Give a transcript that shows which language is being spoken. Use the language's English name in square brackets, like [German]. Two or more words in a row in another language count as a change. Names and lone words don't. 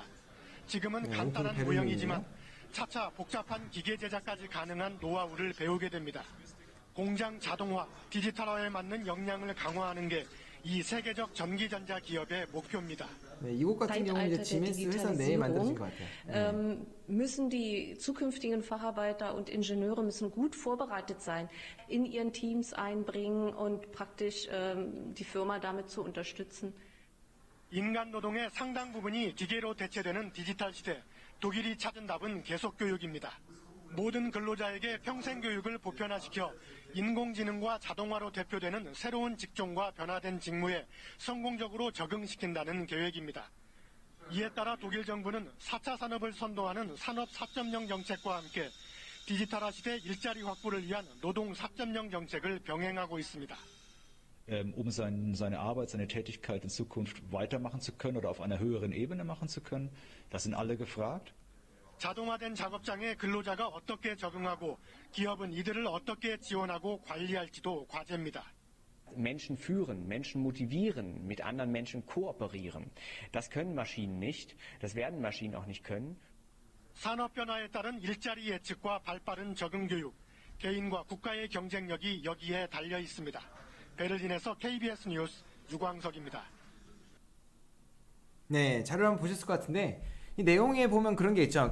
[Korean] 지금은 간단한 모형이지만 차차 복잡한 기계 제작까지 가능한 노하우를 배우게 됩니다. 공장 자동화, 디지털화에 맞는 역량을 강화하는 게 이 세계적 전기전자 기업의 목표입니다. 네, 이곳 같은 경우는 이제 지멘스 회사 내에 만들어진 것 같아요. [German] Müssen die zukünftigen Facharbeiter und Ingenieure müssen gut vorbereitet sein, in ihren Teams einbringen und praktisch die Firma damit zu unterstützen. [Korean] 인간 노동의 상당 부분이 기계로 대체되는 디지털 시대, 독일이 찾은 답은 계속 교육입니다. 모든 근로자에게 평생 교육을 보편화시켜 인공지능과 자동화로 대표되는 새로운 직종과 변화된 직무에 성공적으로 적응시킨다는 계획입니다. 이에 따라 독일 정부는 4차 산업을 선도하는 산업 4.0 정책과 함께 디지털화 시대 일자리 확보를 위한 노동 4.0 정책을 병행하고 있습니다. [German] Seine Arbeit, seine Tätigkeit in Zukunft weitermachen zu können oder auf einer höheren Ebene machen zu können. Das sind alle gefragt. [Korean] 자동화된 작업장에 근로자가 어떻게 적응하고 기업은 이들을 어떻게 지원하고 관리할지도 과제입니다. [German] Menschen führen, Menschen motivieren, mit anderen Menschen kooperieren. Das können Maschinen nicht, das werden Maschinen auch nicht können. [Korean] 산업 변화에 따른 일자리 예측과 발빠른 적응 교육, 개인과 국가의 경쟁력이 여기에 달려 있습니다. 베를린에서 KBS 뉴스 유광석입니다. 네, 자료를 한번 보셨을 것 같은데 이 내용에 보면 그런 게 있죠.